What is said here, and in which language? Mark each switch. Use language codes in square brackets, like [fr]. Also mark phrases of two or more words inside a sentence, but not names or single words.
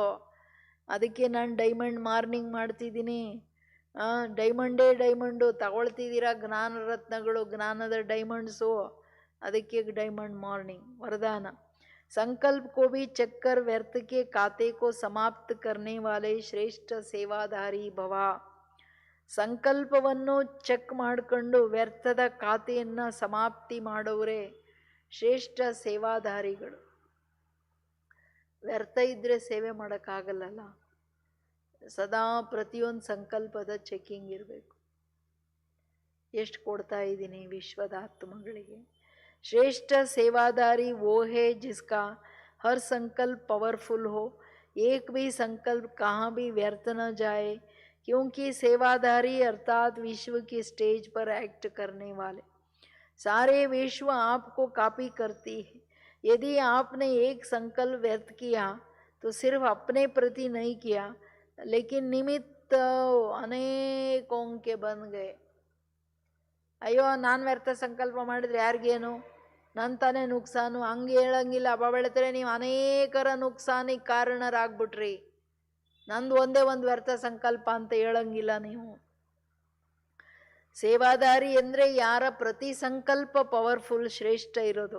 [kn] ಅದಕ್ಕೆ ನಾನು [en] diamond morning [kn] ಮಾಡ್ತಿದ್ದೀನಿ. ಡೈಮಂಡೇ ಡೈಮಂಡು ತಗೊಳ್ತಿದ್ದೀರಾ, ಜ್ಞಾನ ರತ್ನಗಳು, ಜ್ಞಾನದ ಡೈಮಂಡ್ಸು, ಅದಕ್ಕೆ [en] diamond morning [kn] ವರದಾನ. [hi] संकल्प को भी चेक कर व्यर्थ के खाते को समाप्त करने वाले श्रेष्ठ सेवाधारी भव. [kn] ಸಂಕಲ್ಪವನ್ನು ಚೆಕ್ ಮಾಡಿಕೊಂಡು ವ್ಯರ್ಥದ ಖಾತೆಯನ್ನು ಸಮಾಪ್ತಿ ಮಾಡೋರೇ ಶ್ರೇಷ್ಠ ಸೇವಾಧಾರಿಗಳು. ವ್ಯರ್ಥ ಇದ್ದರೆ ಸೇವೆ ಮಾಡೋಕ್ಕಾಗಲ್ಲಲ್ಲ. ಸದಾ ಪ್ರತಿಯೊಂದು ಸಂಕಲ್ಪದ ಚೆಕ್ಕಿಂಗ್ ಇರಬೇಕು. ಎಷ್ಟು ಕೊಡ್ತಾ ಇದ್ದೀನಿ ವಿಶ್ವದ ಆತ್ಮಗಳಿಗೆ. [hi] श्रेष्ठ सेवादारी वो है जिसका हर संकल्प पावरफुल हो, एक भी संकल्प कहाँ भी व्यर्थ न जाए, क्योंकि सेवादारी अर्थात विश्व की स्टेज पर एक्ट करने वाले. सारे विश्व आपको कॉपी करती है. यदि आपने एक संकल्प व्यर्थ किया तो सिर्फ अपने प्रति नहीं किया, लेकिन निमित्त अनेकों के बन गए. [kn] ಅಯ್ಯೋ ನಾನು ವ್ಯರ್ಥ ಸಂಕಲ್ಪ ಮಾಡಿದ್ರೆ ಯಾರಿಗೇನು, ನನ್ನ ತಾನೇ ನುಕ್ಸಾನು, ಹಂಗೆ ಹೇಳಂಗಿಲ್ಲ. ಬಾಬಾ ಹೇಳ್ತಾರೆ, ನೀವು ಅನೇಕರ ನುಕ್ಸಾನಿಗೆ ಕಾರಣರಾಗ್ಬಿಟ್ರಿ, ನಂದು ಒಂದೇ ಒಂದು ವ್ಯರ್ಥ ಸಂಕಲ್ಪ ಅಂತ ಹೇಳಂಗಿಲ್ಲ ನೀವು. ಸೇವಾದಾರಿ ಅಂದರೆ ಯಾರ ಪ್ರತಿ ಸಂಕಲ್ಪ ಪವರ್ಫುಲ್, ಶ್ರೇಷ್ಠ ಇರೋದು.